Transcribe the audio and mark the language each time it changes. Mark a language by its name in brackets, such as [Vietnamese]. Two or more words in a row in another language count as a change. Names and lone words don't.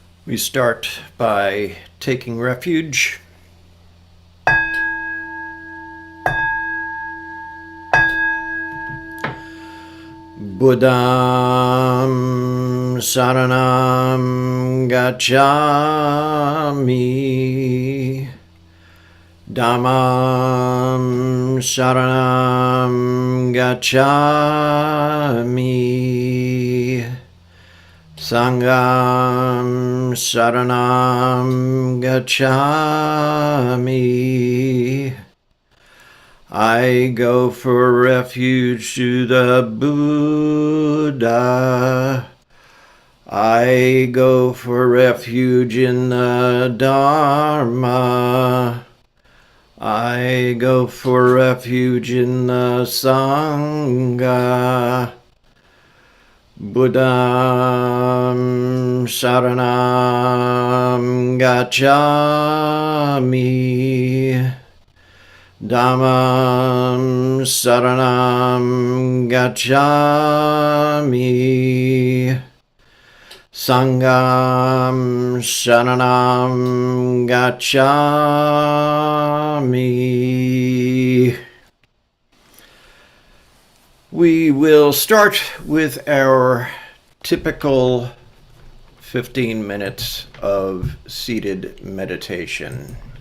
[English] We start by taking refuge. [Pali] Buddham Saranam Gacchami. Dhammam Saranam Gacchami. Sangham Saranam Gacchami. [English] I go for refuge to the Buddha. I go for refuge in the Dharma. I go for refuge in the Sangha. [Pali] Buddham Saranam Gacchami. Dhammam Saranam Gacchami. Sangham Saranam Gacchami. [English] We will start with our typical 15 minutes of seated meditation.